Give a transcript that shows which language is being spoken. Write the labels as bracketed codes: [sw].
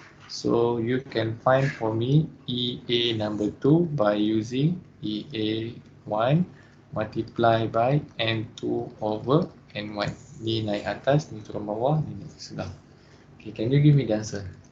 [en] So you can find for me EA number 2 by using EA1 multiply by N2 over N1. [ms] Ni naik atas, ni turun bawah, ni naik sebelah. [en] Okay, can you give me the answer?